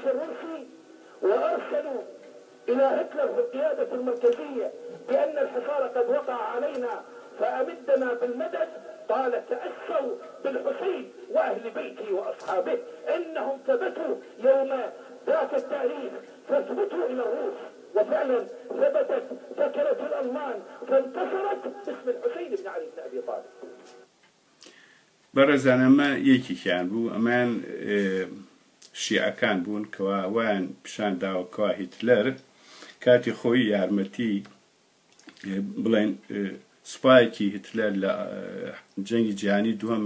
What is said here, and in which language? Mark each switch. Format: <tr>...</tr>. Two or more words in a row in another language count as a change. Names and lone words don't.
<ar>الروسي وأرسلوا إلى هتلر في القيادة المركزية بأن الحصار قد وقع علينا فأمدنا بالمدد قال تأسوا بالحسين وأهل بيته وأصحابه إنهم ثبتوا يوم ذاك التاريخ فاثبتوا إلى الروس وفعلا ثبتت ذكرة الألمان فانتصرت باسم الحسين بن علي بن أبي طالب</ar> <ckb>بەڕێزان ئەمە یەکێکیان بوو ئەمان شیعەکان بوون کەوا وایان پیشان داوەکەوا هیتلەر کاتی خۆی یارمەتی بڵێن سوپایەکی هیتلەر لە جەنگی جیهانی دووەمە</ckb>